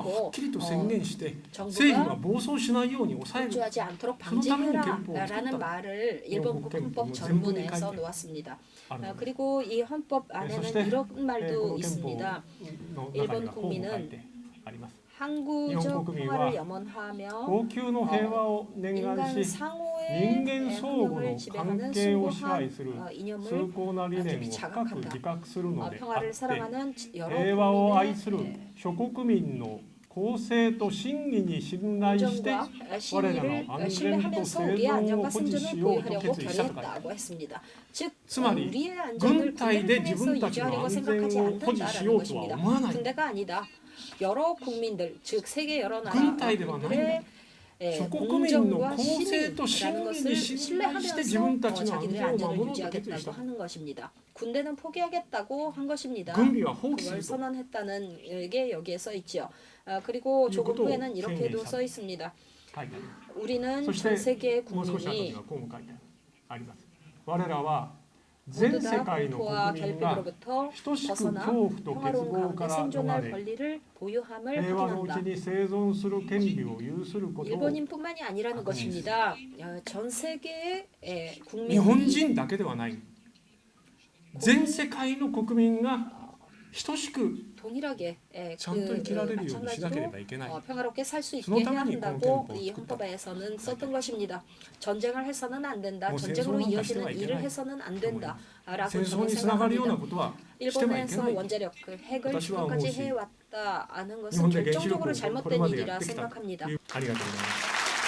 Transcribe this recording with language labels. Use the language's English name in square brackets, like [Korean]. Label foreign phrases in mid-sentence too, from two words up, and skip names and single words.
[Korean] 선언하고 [Japanese] きりと宣言して [Korean] 정부가 [Japanese] 政府が暴走しないように抑える [Korean] 폭주하지 않도록 그런 방지해라라는 [Japanese] 憲法を [Korean] 말을 일본국 [Japanese] 憲法 [Korean] 헌법 [Japanese] 全部に [Korean] 전문에 [Japanese] 書いて [Korean] 써 놓았습니다. [Japanese] あるので [Korean] 그리고 이 헌법 [Japanese] そ [Korean] 안에는 [Japanese] して [Korean] 이런 [Japanese] こ [Korean] 말도 [Japanese] の憲法 [Korean] 있습니다. [Japanese] の中にはこうも書いてあります [Korean] 항구적 국민과 평화를 염원하며 [Japanese] 恒久の平和を念願 [Korean] 인간 [Japanese] し [Korean] 상호의 [Japanese] 人間相互 [Korean] 환경을 [Japanese] の [Korean] 지배하는 [Japanese] 関係を支配 [Korean] 숭고한 [Japanese] する [Korean] 이념을 [Japanese] 崇高な理念を [Korean] 깊이 [Japanese] 深く [Korean] 자각한다. [Japanese] 自覚するのであっ [Korean] 평화를 [Japanese] て [Korean] 사랑하는 여러 [Japanese] 平和を愛する [Korean] 국민의 [Japanese] 諸国民の公正と真偽に信頼して [Korean] 공정과 [Japanese] 我らの [Korean] 신의를 [Japanese] 安全と [Korean] 신뢰하면서 [Japanese] 生 [Korean] 우리의 [Japanese] 存を [Korean] 안전과 [Japanese] 保持し [Korean] 생존을 [Japanese] ようと [Korean] 보호하려고 [Japanese] 決意したと書いてある [Korean] 결의했다고 했습니다. 즉 [Japanese] つまり [Korean] 우리의 안전을 [Japanese] 軍隊で [Korean] 군대를 [Japanese] 自 [Korean] 통해서 [Japanese] 分たちの [Korean] 유지하려고 [Japanese] 安全 [Korean] 생각하지 [Japanese] を保持しよ [Korean] 않는다라는 [Japanese] うとは [Korean] 것입니다. [Japanese] 思わない [Korean] 군대가 아니다. 여러 국민들, 즉 세계 여러 나라 [Japanese] 軍隊ではないんだ [Korean] 국민들의 공정과 신의라는 것을 신뢰하면서 자기들의 안전을 유지하겠다고 하는 것입니다. 군대는 포기하겠다고 한 것입니다. 그걸 선언했다는 게 여기에 써 있죠. 그리고 조금 후에는 이렇게도 써 있습니다. 우리는 전 세계 국민이 모두 다 공포와 결핍으로부터 벗어나 평화로운 가운데 생존할 권리를 보유함을 확인한다. 일본인뿐만이 아니라는 것입니다. 전 세계의 국민이 [Japanese] 日本人だけではない。全世界の国民が等しく [Korean] 동일하게 [Japanese] ちゃんと生きられるようにしなければいけない。 [Korean] 평화롭게 살 수 있게 해야 한다고 이 헌법에서는 썼던 것입니다. 전쟁을 해서는 안 된다. 전쟁으로 이어지는 일을 해서는 안 된다라고 저는 생각합니다. 일본에서 원자력 핵을 지금까지 해왔다는 것은 결정적으로 잘못된 일이라 생각합니다.